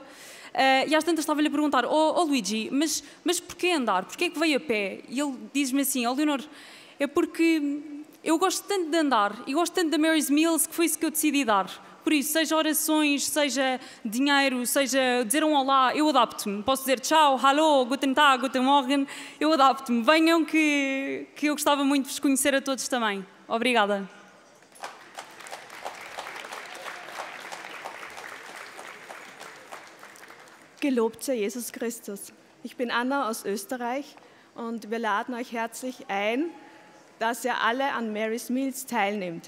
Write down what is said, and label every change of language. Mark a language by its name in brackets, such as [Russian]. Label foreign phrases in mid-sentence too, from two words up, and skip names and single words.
[Portuguese] E às tantas estava-lhe a perguntar, Luigi, mas porquê andar? Porquê é que veio a pé? E ele diz-me assim, Leonor, é porque eu gosto tanto de andar e gosto tanto da Mary's Meals que foi isso que eu decidi dar. Por isso, seja orações, seja dinheiro, seja dizer um olá, eu adapto-me. Posso dizer tchau, [German] hallo, guten Tag, guten Morgen, [Portuguese] eu adapto-me. Venham que eu gostava muito de vos conhecer a todos também. Obrigada. [German] Gelobt sei Jesus Christus. Ich bin Anna aus Österreich und wir laden euch herzlich ein, dass ihr alle an Mary's Meals teilnehmt.